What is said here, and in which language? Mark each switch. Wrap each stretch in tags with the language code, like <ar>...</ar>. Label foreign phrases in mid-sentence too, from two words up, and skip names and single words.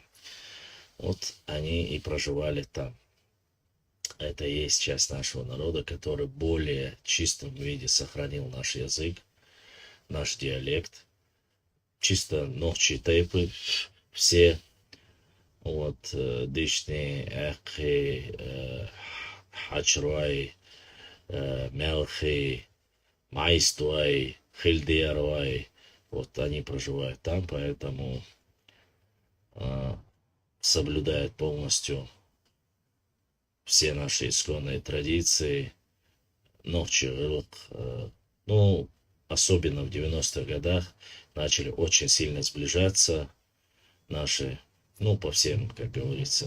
<ru>Вот они и проживали там. Это и есть часть нашего народа, который в более чистом виде сохранил наш язык, наш диалект. Чисто ногчи тейпы все. Вот, дышни, эхи, хачруай, мелхи, майстуай, хильдеруай. Вот они проживают там, поэтому соблюдают полностью все наши исконные традиции. Ногчи, ну, особенно в 90-х годах начали очень сильно сближаться наши, ну, по всем, как говорится.</ru>